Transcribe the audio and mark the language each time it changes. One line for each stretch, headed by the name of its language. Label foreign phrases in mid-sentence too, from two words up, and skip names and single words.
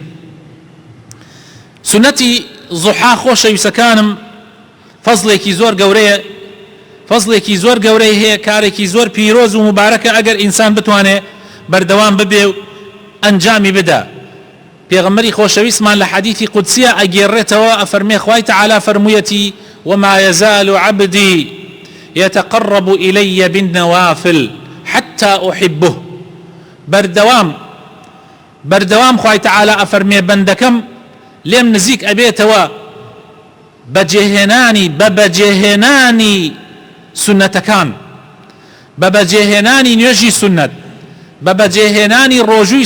Central Kurdish: سونەتی ضحا خۆشەویستەکانم فەزڵێکی زۆر گەورەیە فەزڵێکی زۆر گەورەی هەیە کارێکی زۆر پیرۆز و مبارەکە ئەگەر ئینسان بتوانێت بەردەوام ببێ و ئەنجامی بدە پێغەمبەری خۆشەویستمان لە حەدیثی قودسیە ئەگێڕێتەوە ئەفەرمێ خوای تەعالا فەرموویەتی
Arabic: وما يزال عبدي يتقرب إلي بالنوافل حتى أحبه
Central Kurdish: بەردەوام خوای تەعالا ئەفەرمێ بەندەکەم لێم نزیک ئەبێتەوە بەبەجێهێنانی سنەتەکان بەبەجێهێنانی نوێژی سنەت بەبەجێهێنانی ڕۆژووی